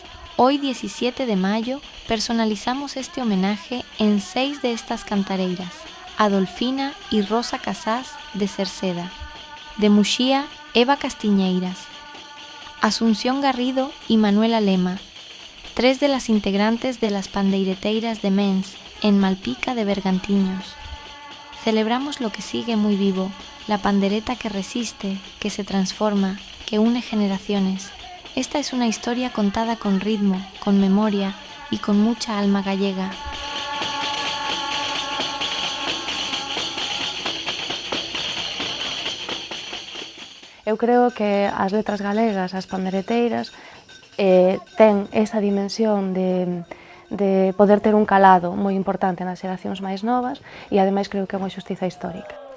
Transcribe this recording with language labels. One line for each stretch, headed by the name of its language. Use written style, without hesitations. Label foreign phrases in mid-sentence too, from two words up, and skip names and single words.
Spanish: Hoy, 17 de mayo, personalizamos este homenaje en 6 de estas cantareiras: Adolfina y Rosa Casás de Cerceda, de Muxía, Eva Castiñeiras, Asunción Garrido y Manuela Lema, 3 de las integrantes de las pandeireteiras de Mens, en Malpica de Bergantiños. Celebramos lo que sigue muy vivo, la pandereta que resiste, que se transforma, que une generaciones. Esta es una historia contada con ritmo, con memoria y con mucha alma gallega.
Galician: Eu creo que as letras galegas, as pandereteiras, ten esa dimensión de poder ter un calado moi importante nas xeracións máis novas e ademais creo que é unha xustiza histórica.